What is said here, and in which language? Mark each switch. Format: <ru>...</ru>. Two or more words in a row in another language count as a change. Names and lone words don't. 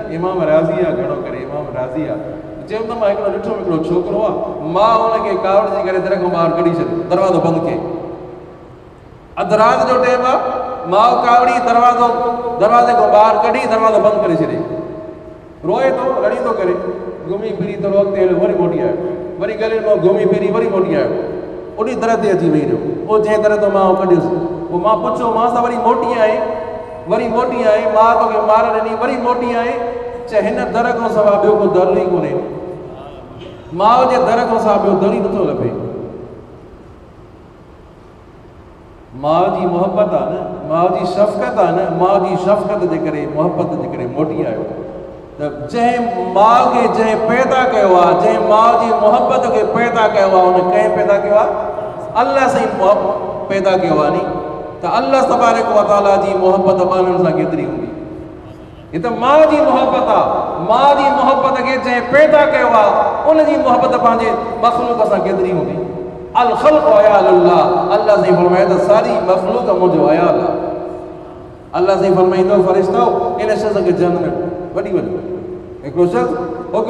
<sd>इमाम राज़ी आहे, घणो करे इमाम राज़ी आहे, चयो त मां हिकिड़ो ॾिठो हिकिड़ो छोकिरो आहे, मां हुनखे कावड़ जी करे दर खां ॿाहिरि कढी छॾियो, दरवाज़ो बंदि कई। अधु राति जो टाइम आहे, माउ कावड़ी दरवाज़े खां ॿाहिरि कढी दरवाज़ो बंदि करे छॾे। रोए थो, लड़ी थो करे, घुमी फिरी थोरो अॻिते हलियो, वरी मोटी आयो। वरी गले में घूमी फिरी वरी मोटी आयो उन दर ते अची वेही रहियो पोइ जंहिं दर तो मां कढियुसि पोइ मां पुछियो मां सां वरी मोटी आए मां तोखे मार ॾिनी वरी मोटी आए चए हिन दर खां सवाइ ॿियो को दर ई कोन्हे माउ जे दर खां सवाइ ॿियो दर ई नथो लभे माउ जी मोहब्बत आहे न माउ जी शफ़क़त आहे न माउ जी शफ़क़त जे करे मोहब्बत जे करे मोटी आयो त जंहिं माउ खे जंहिं पैदा कयो आहे जंहिं माउ जी मोहब्बत खे पैदा कयो आहे उन कंहिं पैदा कयो आहे अल्लाह साईं पैदा कयो आहे नी त</sd> <ar>الله تبارك وتعالى</ar> <sd>जी मोहब्बत ॿारनि सां केतिरी हूंदी ये तो माँ जी मोहब्बत आ माँ जी मोहब्बत के जंहिं पैदा कयो आहे उन जी मोहब्बत पंहिंजे मखलूक सां केतिरी हूंदी अल</sd> <ar>الخلق عيال الله</ar> <sd>अल्लाह साईं फरमाए त सारी मखलूक मुंहिंजो अयाल आहे अल्लाह साईं फरमाईंदो फ़रिश्तो इन शख़्स खे जन्नत वठी वञो हिकिड़ो शख़्स हुकुम</sd>